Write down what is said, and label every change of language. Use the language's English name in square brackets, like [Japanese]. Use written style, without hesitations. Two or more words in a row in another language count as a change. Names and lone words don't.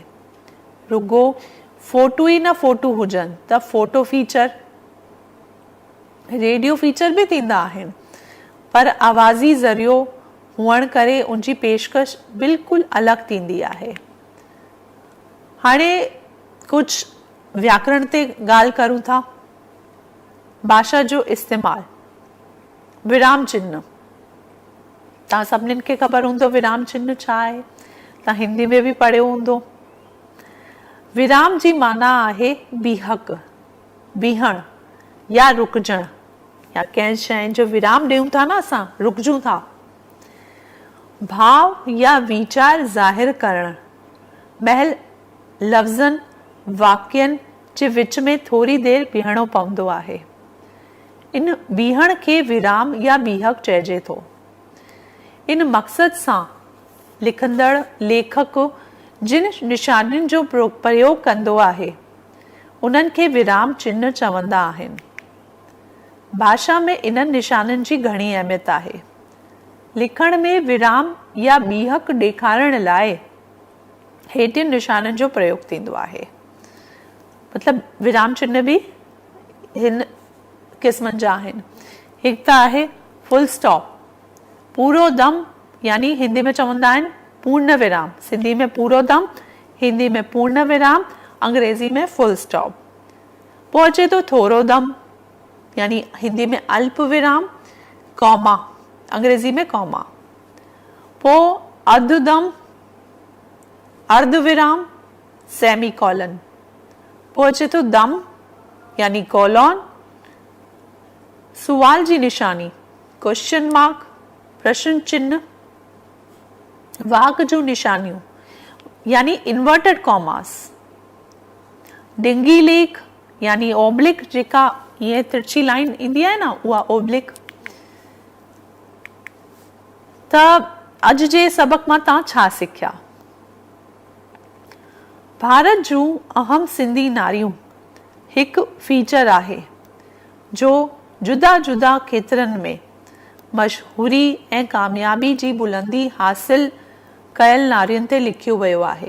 [Sindhi] रुगो फोटू ई न फोटू हुजनि त फोटो फीचर। रेडियो फीचर बि थींदा आहिनि पर आवाज़ी ज़रियो हुअण करे उनजी पेशकश बिल्कुलु अलॻि थींदी आहे। हाणे कुझु व्याकरण ते ॻाल्हि करूं था। भाषा जो इस्तेमाल, विराम चिन्ह, तव्हां सभिनीनि खे ख़बर हूंदो विराम चिन्ह छा आहे, तव्हां हिंदी में बि पढ़ियो हूंदो। विराम जी माना आहे बीहक, बीहण या रुकजण, या कंहिं शइ जो विराम ॾियूं था न असां, रुकजूं था। भाव या वीचार ज़ाहिर करण महिल लफ़्ज़नि वाक्यनि जे विच में थोरी देरि बीहणो पवंदो आहे। इन बीहण खे विराम या बीहक चइजे थो। इन मक़सद सां लिखंदड़ लेखक जिन निशानियुनि जो प्रयोग कंदो आहे उन्हनि खे विराम चिन्ह चवंदा आहिनि। भाषा में इन्हनि निशाननि जी घणी अहमियत आहे। लिखण में विराम या बीहक ॾेखारण लाइ हेठियुनि निशाननि जो प्रयोग थींदो आहे। मतलब विराम चिन्ह भी हिन क़िस्मनि जा आहिनि। हिकु त आहे [English] full stop, [Sindhi] पूरो दम, यानी हिंदी में चवंदा आहिनि [Hindi] पूर्ण विराम, [Sindhi] सिंधी में पूरो दम, हिंदी में [Hindi] पूर्ण विराम, [Sindhi] अंग्रेजी में [English] full stop. [Sindhi] पोइ अचे थो थोरो दम, यानी हिंदी में [Hindi] अल्प विराम, [Sindhi] कॉमा, अंग्रेजी में कॉमा। पोइ अध दम, [Hindi] अर्ध विराम, [English] semi colon. [Sindhi] पोइ अचे थो दम, यानी कॉलन, सुवाल जी निशानी, [English] question mark, [Hindi] प्रश्न चिन्ह, [Sindhi] वाक जूं निशानियूं, यानी [English] inverted commas, [Sindhi] डिंगी लेख, यानी ओब्लिक, जेका ये तिरछी लाइन ईंदी आहे न, उहा ओब्लिक। त अॼु जे सबक मां तव्हां छा सिखिया? भारत जूं अहम सिंधी नारियूं हिकु फीचर आहे जो जुदा जुदा खेत्रनि में मशहूरी ऐं कामयाबी जी बुलंदी हासिल कयल नारियुनि ते लिखियो वियो आहे।